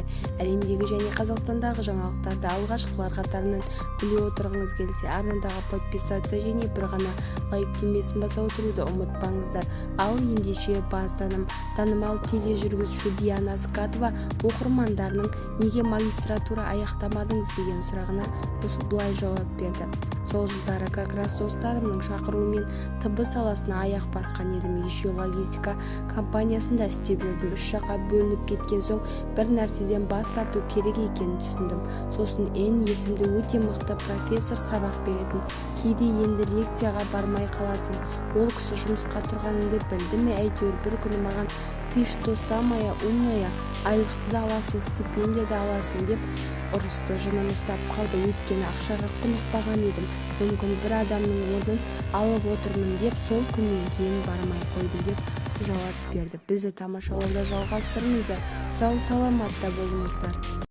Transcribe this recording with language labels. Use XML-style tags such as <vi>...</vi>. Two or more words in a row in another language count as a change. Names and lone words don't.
<kk>Әлемдегі және Қазақстандағы жаңалықтарды алғашқылар қатарынан біле отырғыңыз келсе, арнадағы подписация және бір ғана лайк түймесін баса отыруды ұмытпаңыздар. Ал ендеше танымал тележүргізуші Диана Скатова оқырмандарының неге магистратура аяқтамадыңыз деген сұрағына былай жауап берді. Сол жылдары</kk> <ru>как раз</ru> <kk>достарымның шақыруымен ТБ саласына аяқ басқан едім. Еще логистика компаниясында істеп жүрдім. 3 жаққа бөлініп кеткен соң бір нәрседен бас тарту керек екенін түсіндім. Сосын есімді өте мықты профессор сабақ беретін. Кейде енді лекцияға бармай қаласың. Ол кісі жұмысқа тұрғанымды білді ме, әйтеуір бір күні маған</kk> <ru>«Ты что самая умная,</ru> <kk>айлықты да аласың, стипендия да аласың» деп ұрысты. Жыным ұстап қалды, өйткені ақшаға құнықпаған едім. Мүмкін бір адамның орнын алып отырмын деп сол күннен кейін бармай қойды деп жауап берді. Бізді тамашалауда жалғастырыңыздар. Сау саламатта болыңыздар.</kk>